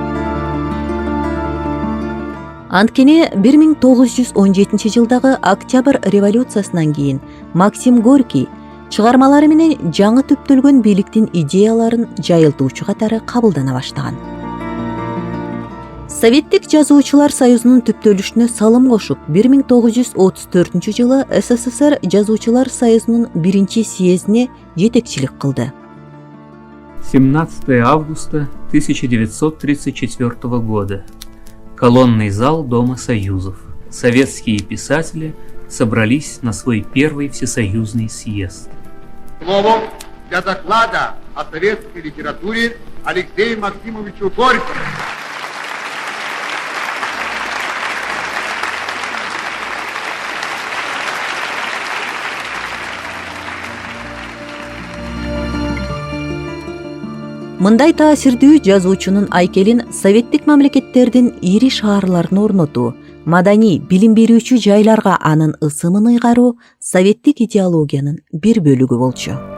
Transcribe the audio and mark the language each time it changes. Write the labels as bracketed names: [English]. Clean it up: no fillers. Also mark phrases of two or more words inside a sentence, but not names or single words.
[Kyrgyz] Анткени 1917 жылдагы Октябрь революциясынан кийин Максим Горький чыгармалары менен жаңы түптөлгөн бийликтин идеяларын жайылтуучу катары кабылдана баштаган. Советтик жазуучулар союзунун түптөлүшүнө салым кошуп, 1934 жылы СССР жазуучулар союзунун 1-съездине жетекчилик кылды. [Russian] 17 августа 1934 года. Колонный зал Дома Союзов. Советские писатели собрались на свой первый всесоюзный съезд. Слово для доклада о советской литературе Алексею Максимовичу Горькому. [Kyrgyz] Мындай таасирдүү жазуучунун айкелин советтик мамлекеттердин ири шаарларына орнотуу, маданий, билим берүүчү жайларга анын ысымын ыйгаруу советтик идеологиянын бир бөлүгү болчу.